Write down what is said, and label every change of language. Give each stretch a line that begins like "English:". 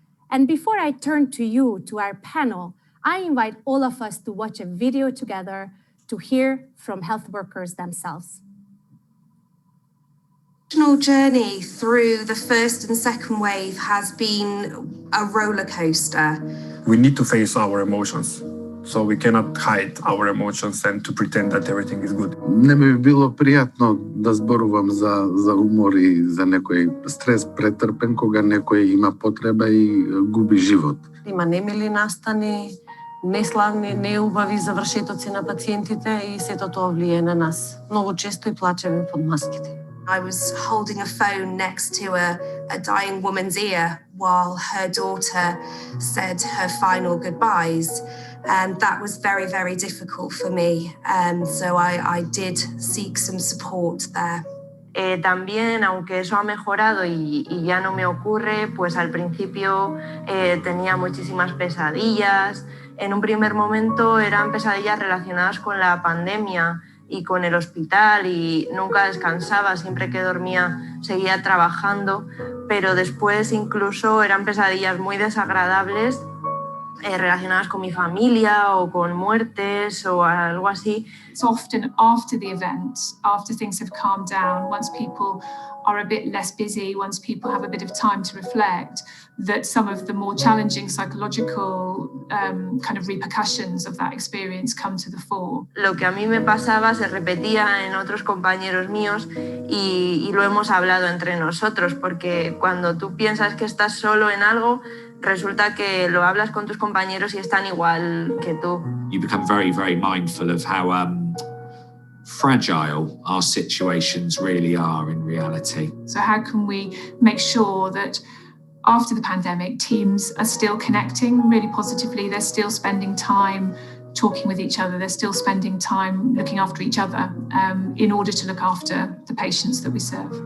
English: And before I turn to you, to our panel, I invite all of us to watch a video together to hear from health workers themselves. The national journey through the first and second wave has been a roller coaster. We need to face our emotions. So we cannot hide our emotions and to pretend that everything is good.
Macedonian: Не би било пријатно да зборувам за умор и за некој стрес претрпен кога некој има потреба и губи живот. Има немили настани, неславни, неубави завршетоци на пациентите и сето тоа влијае на нас. Многу често и плачеме под маските.
English: I was holding a phone next to a dying woman's ear while her daughter said her final goodbyes. And that was very, very difficult for me. So I did seek some support there.
Spanish: También, aunque eso ha mejorado y ya no me ocurre, pues al principio tenía muchísimas pesadillas. En un primer momento eran pesadillas relacionadas con la pandemia y con el hospital y nunca descansaba, siempre que dormía seguía trabajando, pero después incluso eran pesadillas muy desagradables relacionadas con mi familia o con muertes o algo así.
English: So often after the event, after things have calmed down, once people are a bit less busy, once people have a bit of time to reflect, that some of the more challenging psychological kind of repercussions of that experience come to the fore.
Spanish: Lo que a mí me pasaba se repetía en otros compañeros míos y lo hemos hablado entre nosotros, porque cuando tú piensas que estás solo en algo, resulta que lo hablas con tus compañeros y están igual que tú.
English: You become very, very mindful of how fragile our situations really are in reality. So how can we make sure that after the pandemic, teams are still connecting really positively. They're still spending time talking with each other. They're still spending time looking after each other in order to look after the patients that we serve.